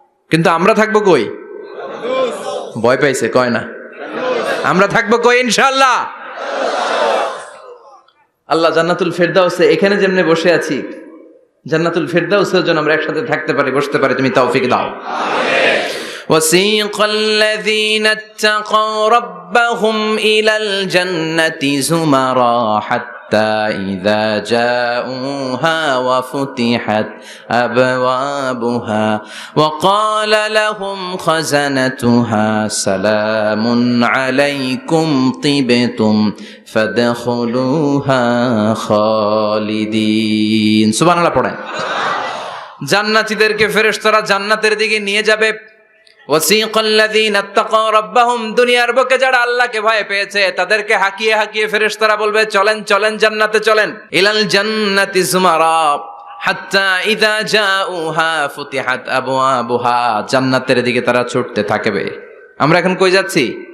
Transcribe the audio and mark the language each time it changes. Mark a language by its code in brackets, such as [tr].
[bn] কিন্তু আমরা থাকবো কই? ভয় পাইছে, কয় না। আমরা থাকবো কই? ইনশাআল্লাহ। আল্লাহ জান্নাতুল ফেরদাউসে, এখানে যেমনে বসে আছি, জান্নাতুল ফেরদাউসের জন্য আমরা একসাথে থাকতে পারি, বসতে পারি। তুমি তৌফিক দাও। [ar] وسيق الذين اتقوا ربهم إلى الجنة زمرا حتى إذا جاءوها وفتحت أبوابها وقال لهم خزنتها سلام عليكم طبتم فادخلوها خالدين। [bn] সুবহানাল্লাহ পড়েন। জান্নাতীদেরকে ফেরেশতারা জান্নাতের দিকে নিয়ে যাবে। [ar] ওয়াসিকাল্লাযীনা ইত্তাকাউ রাব্বাহুম, [bn] দুনিয়ার বুকে যারা আল্লাহকে ভয় পেয়েছে তাদেরকে হাকিয়ে হাকিয়ে ফেরেশতারা বলবে, চলেন চলেন জান্নাতে চলেন। [ar] ইলাল জান্নাতি যুমারা হাত্তা ইযা জাউহা ফুতিহাত আবওয়াবুহা, [bn] জান্নাতের দিকে তারা ছুটতে থাকবে। আমরা এখন কই যাচ্ছি?